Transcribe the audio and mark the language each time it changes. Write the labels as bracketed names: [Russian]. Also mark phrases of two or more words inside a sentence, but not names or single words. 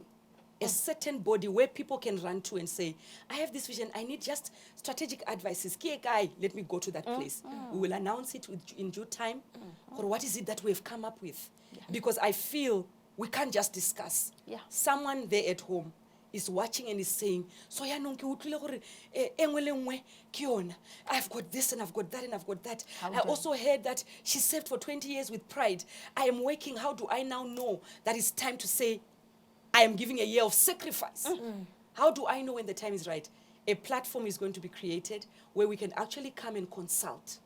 [English] A certain body where people can run to and say, "I have this vision, I need just strategic advices. Let me go to that place." We will announce it in due time. Or what is it that we have come up with? Because I feel we can't just discuss. Yeah. Someone there at home is watching and is saying, [Tswana] "So ya nong ke utlwile gore engwe le engwe ke yona. [English] I've got this and I've got that and I've got that. I also heard that she served for 20 years with pride. I am working. How do I now know that it's time to say, I am giving a year of sacrifice? How do I know when the time is right?" A platform is going to be created where we can actually come and consult.